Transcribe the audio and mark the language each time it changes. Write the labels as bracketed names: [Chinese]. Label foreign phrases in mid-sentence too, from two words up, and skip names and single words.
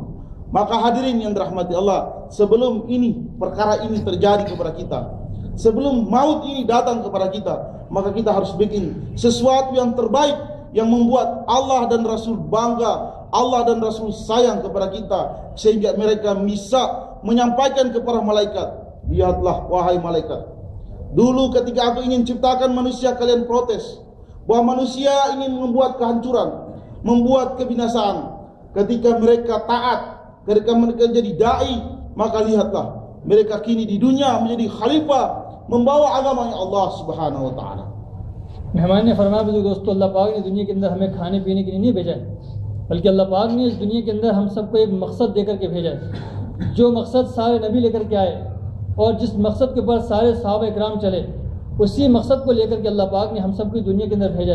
[Indonesian] Maka hadirin yang dirahmati Allah, sebelum perkara ini terjadi kepada kita, sebelum maut ini datang kepada kita, maka kita harus bikin sesuatu yang terbaik, yang membuat Allah dan Rasul bangga, Allah dan Rasul sayang kepada kita, sehingga mereka bisa menyampaikan kepada malaikat, lihatlah wahai malaikat, dulu ketika aku ingin ciptakan manusia, kalian protes bahwa manusia ingin membuat kehancuran, membuat kebinasaan. Ketika mereka taat, ketika mereka jadi da'i, maka lihatlah mereka kini di dunia menjadi khalifah, membawa agamanya Allah [Arabic] سبحانه وتعالى. [Hindi] मेहमान ने फरमाया बुजुर्ग दोस्तों, अल्लाह पाक ने दुनिया के अंदर हमें खाने पीने के लिए नहीं भेजा है, बल्कि अल्लाह पाक ने इस दुनिया के अंदर हम सबको एक मकसद देकर के भेजा है। जो मकसद सारे नबी लेकर के आए और जिस मकसद के ऊपर सारे सहाबा इकराम चले, उसी मकसद को लेकर के अल्लाह पाक ने हम सबको दुनिया के अंदर भेजा है।